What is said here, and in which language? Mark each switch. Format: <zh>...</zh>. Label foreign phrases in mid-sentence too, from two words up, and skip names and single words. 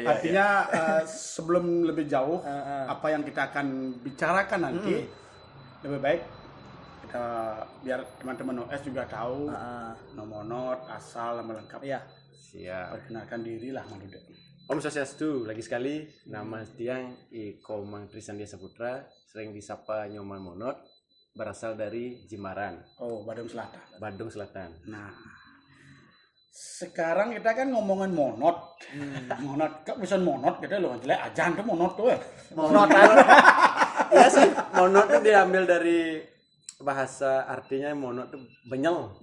<id>Artinya sebelum lebih jauh apa yang kita akan bicarakan nanti lebih baik kita biar teman-teman OS juga tahu Monot, asal, nama lengkap. Iya. Siap. Perkenalkan diri lah Manude. Om Swastiastu, lagi sekali nama Tiang Ikomang Tri Sandiasa Putra, sering disapa Nyoman Monot, berasal dari Jimbaran. Oh, Badung Selatan. Badung Selatan. Nah, sekarang kita kan ngomongin Monot. Monot, kok bisa Monot gitu loh, jelek ajan tuh Monot tuh. Monot. Iya sih, Monot itu diambil dari bahasa artinya Monot itu benyel.</id>